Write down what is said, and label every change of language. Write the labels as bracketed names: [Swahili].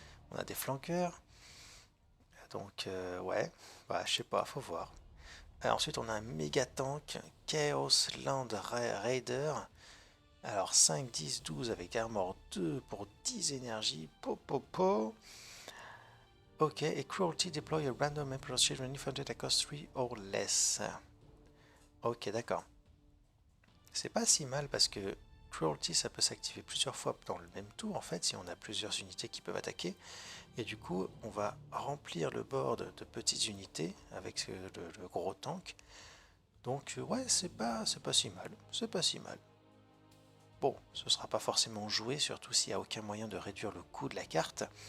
[French] On a des flanqueurs, donc ouais, bah, je sais pas, faut voir. Ensuite, on a un méga tank, Chaos Land Raider. Alors 5, 10, 12 avec armor 2 pour 10 énergies. Po. Ok, et [English] Cruelty deploy a random Emperor Shield when infected at cost 3 or less. [French] Ok, d'accord. C'est pas si mal parce que Cruelty ça peut s'activer plusieurs fois dans le même tour en fait si on a plusieurs unités qui peuvent attaquer. Et du coup, on va remplir le board de petites unités avec le gros tank. Donc ouais, c'est pas si mal. C'est pas si mal. Bon, ce sera pas forcément joué, surtout s'il n'y a aucun moyen de réduire le coût de la carte.